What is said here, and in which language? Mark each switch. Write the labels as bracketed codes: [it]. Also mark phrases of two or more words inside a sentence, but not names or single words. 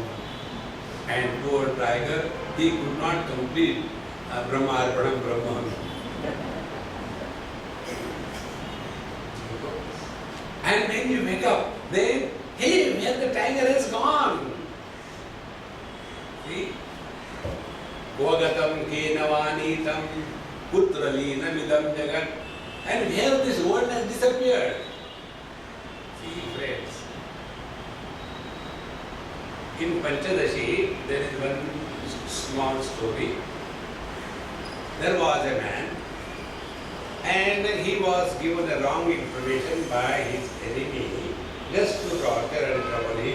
[en] And poor tiger, he could not complete [sa] ब्रह्म अर्पणम् ब्रह्म. [en] And when you wake up, then, hey, where the tiger has gone? See? [sa] क्वगतं केनवानीतं पुत्रलीनमिदं जगत्. [en] And where this world has disappeared. See, friends, in Panchadashi, there is one small story. There was a man, and he was given a wrong information by his enemy just to torture and trouble him.